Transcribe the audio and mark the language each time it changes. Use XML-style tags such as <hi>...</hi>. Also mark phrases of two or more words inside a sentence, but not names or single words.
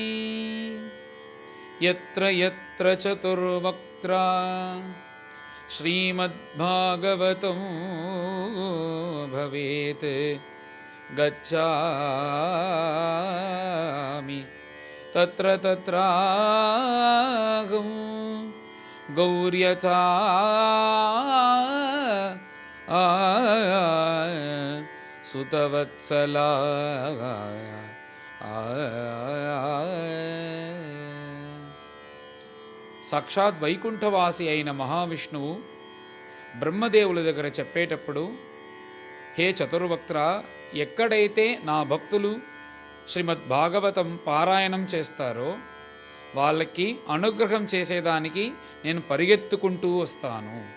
<sa>यत्र यत्र चतुर्वक्त्रा श्रीमद्भागवतं भवेत् गच्छामि तत्र तत्राहं गौर्यथा सुतवत्सला।</sa> <te>సాక్షాత్ వైకుంఠవాసి అయిన మహావిష్ణువు బ్రహ్మదేవుల దగ్గర చెప్పేటప్పుడు, హే చతుర్వక్త్ర, ఎక్కడైతే నా భక్తులు శ్రీమద్ భాగవతం పారాయణం చేస్తారో వాళ్ళకి అనుగ్రహం చేసేదానికి నేను పరిగెత్తుకుంటూ వస్తాను.</te>